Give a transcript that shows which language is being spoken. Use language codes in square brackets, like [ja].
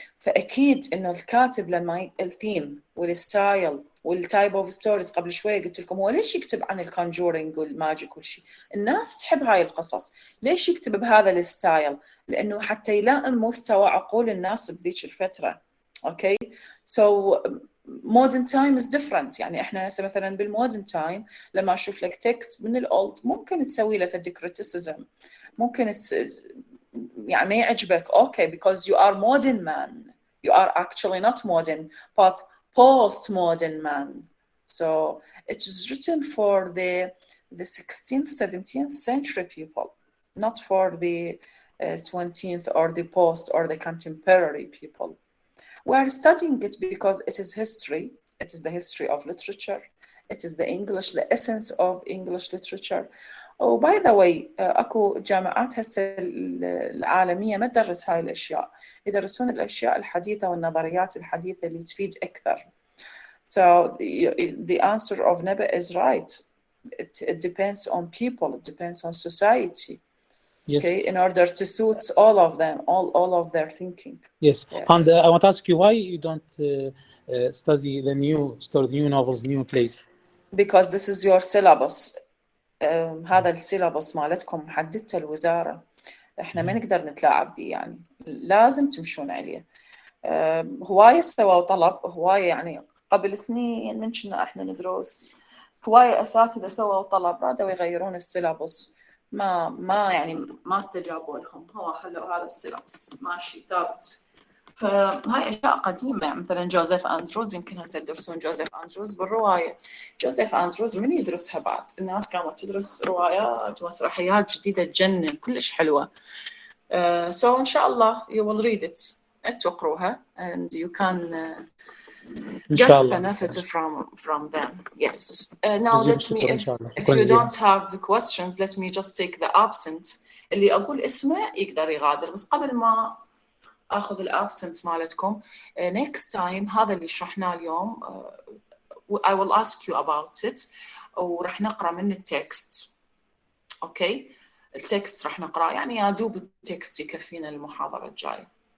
[ar] فأكيد إنه الكاتب لما الثيم والستايل والتايب اوف ستوريز، قبل شويه قلت لكم هو ليش يكتب عن الكونجورينج والماجيك والشيء؟ الناس تحب هاي القصص. ليش يكتب بهذا الستايل؟ لانه حتى يلائم مستوى عقول الناس بذيك الفتره. [en] Okay, so modern time is different. [ar] يعني احنا هسه مثلا بالمودرن تايم لما اشوف لك تكست من الاولد ممكن تسوي له فد criticism، ممكن يعني ما يعجبك. [en] Okay because you are modern man, you are actually not modern but postmodern man. So it is written for the 16th, 17th century people, not for the 20th or the post or the contemporary people. We are studying it because it is history. It is the history of literature. It is the English, the essence of English literature. Oh, by the way, [ar] اكو جامعات هسه العالمية ما تدرس هاي الأشياء، يدرسون الأشياء الحديثة والنظريات الحديثة اللي تفيد أكثر. [en] So the answer of Neba is right. It depends on people. It depends on society. Yes. Okay, in order to suit all of them, all of their thinking. Yes. And I want to ask you why you don't study the new novels, new plays. Because this is your syllabus. [ar] هذا السيلابس مالتكم حددته الوزارة، احنا ما نقدر نتلاعب به، يعني لازم تمشون عليه. هواية سووا طلب، هواية يعني قبل سنين من كنا احنا ندرس، هواية أساتذة سووا طلب رادوا يغيرون السيلابس، ما يعني ما استجابوا لهم، هو خلوا هذا السيلابس ماشي ثابت. فهاي أشياء قديمة، مثلا جوزيف أندروز، يمكن هسه يدرسون جوزيف أندروز بالرواية. جوزيف أندروز من يدرسها بعد؟ الناس كانت تدرس روايات ومسرحيات جديدة تجنن كلش حلوة. [en] So [ar] إن شاء الله [en] you will read it، [ar] تقروها [en] and you can get benefit from them. Yes. Now let me, if you don't have the questions, let me just take the absent. [ar] اللي أقول اسمه يقدر يغادر، بس قبل ما أخذ الابسنت مالتكم [en] next time [ar] هذا اللي شرحناه اليوم [en] I will ask you about it [ar] ورح نقرأ من التكست. أوكي، التكست رح نقرأ، يعني يا دوب التكست يكفينا المحاضرة الجاية.